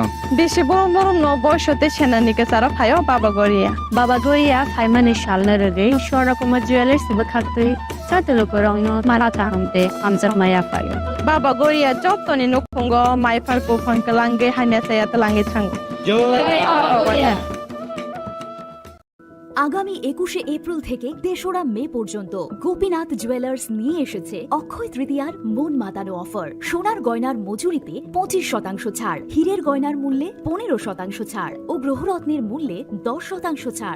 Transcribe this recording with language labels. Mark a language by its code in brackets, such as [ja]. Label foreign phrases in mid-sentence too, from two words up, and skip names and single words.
[trp] बेसे बरम बरम न बयसते सेनानिके सारा फायो बाबा गोरिया फाइमानि सालना रगे शरकुमा ज्वेलर्स बखातै साते लुकुरगनो मारा तांते आमजा माया फायो बाबा गोरिया जतनि नखंगो माइफारको फंकलांगे हानेसाया तलांगे थांगो [bn] আগামী 21শে এপ্রিল থেকে 3রা মে পর্যন্ত গোপীনাথ জুয়েলার্স নিয়ে এসেছে অক্ষয় তৃতীয়ার মন মাতানো অফার। সোনার গয়নার মজুরিতে 25% ছাড়, হীরের গয়নার মূল্যে 15% ছাড় ও গ্রহরত্নের মূল্যে 10% ছাড়।